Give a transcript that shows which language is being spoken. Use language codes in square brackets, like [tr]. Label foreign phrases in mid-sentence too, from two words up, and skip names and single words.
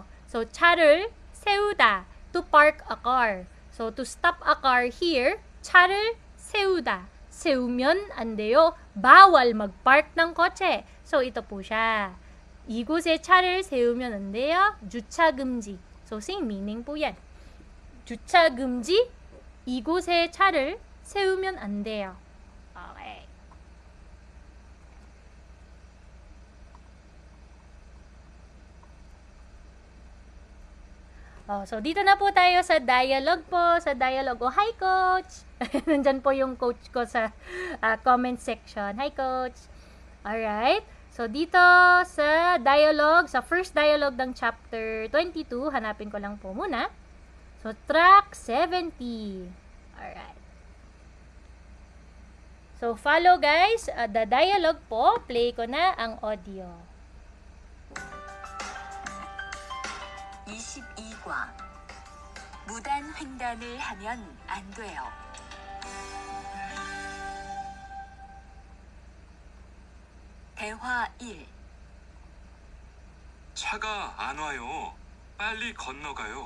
[ko] So, 차를 세우다, [en] to park a car. So, to stop a car here, [ko] 차를 세우다. 세우면 안 돼요. [tl] bawal mag-park ng kotse. So, ito po siya. [ko] 이곳에 차를 세우면 안 돼요. 주차 금지. [tl] So, [en] same meaning [tl] po yan. [ko] 주차 금지, 이곳에 차를 세우면 안 돼요. [en] Okay. [tl] So, dito na po tayo sa dialogue po. Sa dialogue. Oh, hi, coach! Nandyan po yung coach ko sa [en] comment section. Hi, coach! Alright. [tl] So, dito sa dialogue, sa [en] first dialogue [tl] ng chapter 22, hanapin ko lang po muna. [en] So, track 70. Alright. So, follow guys. [tl] The dialogue po, play ko na ang audio. [ko] 22과 무단 횡단을 하면 안 돼요. 대화 1. 차가 안 와요. 빨리 건너가요.